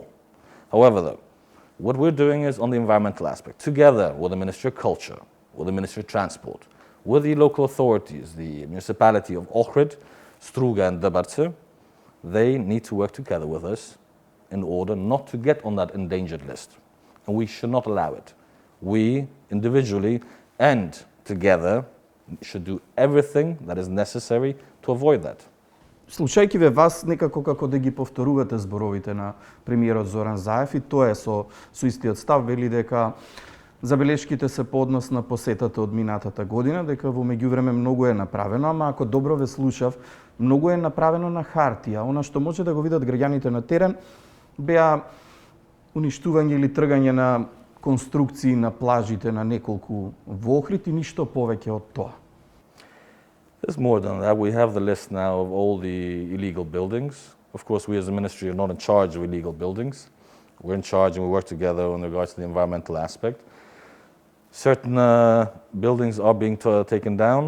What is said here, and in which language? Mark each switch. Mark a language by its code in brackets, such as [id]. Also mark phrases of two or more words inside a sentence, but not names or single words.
[en] However, though, what we're doing is on the environmental aspect, together with the Ministry of Culture, with the Ministry of Transport, with the local authorities, the municipality of Ohrid, Struga and Debarce, they need to work together with us in order not to get on that endangered list. And we should not allow it. We, individually and together, should do everything that is necessary to avoid that. [mk] Слушајќи ве вас, некако како да ги повторувате зборовите на премиерот Зоран Заев, и тоа е со истиот став, вели дека забелешките се по однос на посетата од минатата година, дека во меѓувреме многу е направено, ама ако добро ве слушав, многу е направено на хартија. Она што може да го видат граѓаните на терен беа уништување или тргање на конструкции на плажите на неколку во Охрид и ништо повеќе од тоа. [en] There's more than that. We have the list now of all the illegal buildings. Of course, we as a ministry are not in charge of illegal buildings. We're in charge and we work together in regards to the environmental aspect. Certain buildings are being taken down.